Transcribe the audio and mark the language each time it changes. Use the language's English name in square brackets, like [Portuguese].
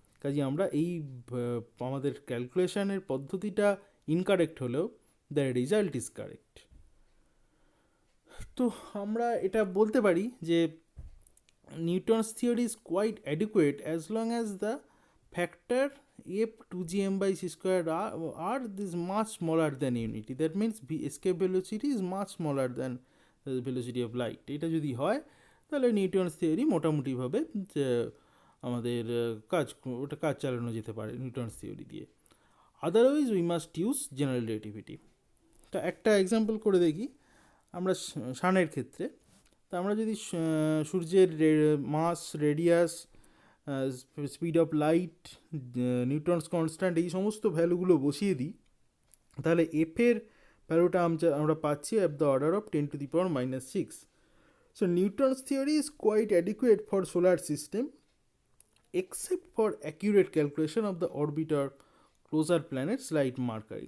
[Bangla] কাজে আমরা এই আমাদের ক্যালকুলেশনের পদ্ধতিটা ইনকারেক্ট হলেও [English] The result is correct. তো [Bangla] আমরা এটা বলতে পারি যে [English] Newton's theory is quite adequate as long as the factor f 2gm/c² are this much smaller than unity. That means escape velocity is much smaller than the velocity of light. [Bangla] এটা যদি হয় তাহলে নিউটনস থিওরি মোটামুটিভাবে আমাদের কাজ চালানো যেতে পারে নিউটনস থিওরি দিয়ে। [English] Otherwise we must use general relativity. [Bangla] তো একটা এক্সাম্পল করে দেখি আমরা সানের ক্ষেত্রে। তা আমরা যদি সূর্যের মাস, radius, speed of light, Newton's constant এই সমস্ত ভ্যালুগুলো বসিয়ে দিই তাহলে এফের ভ্যালুটা আমরা পাচ্ছি [English] at the order of [Bangla] 10⁻⁻⁶। [English] So Newton's theory is quite adequate for solar system except for accurate calculation of the orbiter closer planets like Mercury.